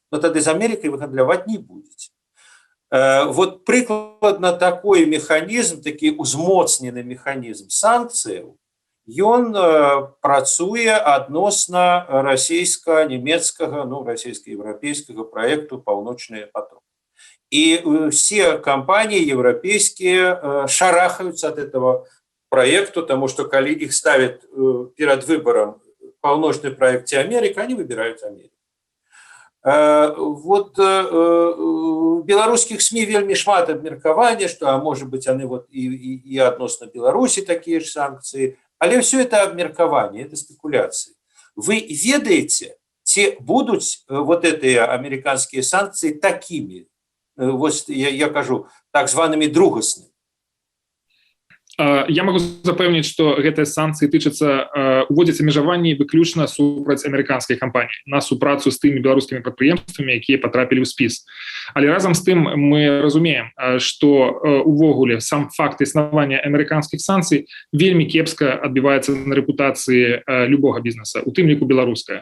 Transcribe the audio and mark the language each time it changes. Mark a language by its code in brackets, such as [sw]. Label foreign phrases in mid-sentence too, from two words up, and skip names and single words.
[be] Но тады з Амерыкай вы гандляваць не будзеце. Вот прыкладна такой механізм, такі узмоцнены механізм санкцыяў, ён працуе адносна расійска-нямецкага, ну, расійска-еўрапейскага праекту «Паўночны поток». [ru] І все кампаніі еўрапейскія шарахаюцца ад этого проекту, потому что коли их ставят перед выбором полночный проект и Америка, они выбирают Америку. Вот в белорусских СМИ [be] вельмі шмат абмеркавання, [ru] что, а может быть, они вот и относно Беларуси такие же санкции, але все это абмеркаванне, это спекуляции. Вы ведаете, те будут вот эти американские санкции такими, вот я кажу, так зваными другасными? [be] Я могу запэўніць, што гэтыя санкцыі тычацца уводзяць абмежаванні выключна супраць амерыканскай кампаніі на супрацу з тымі беларускімі прадпрыемствамі, якія патрапілі ў спіс. Але разам з тым мы разумеем, што увогуле сам факт існавання амерыканскіх санкцый вельмі кепска адбіваецца на рэпутацыі любога бізнеса, у тым ліку беларуская.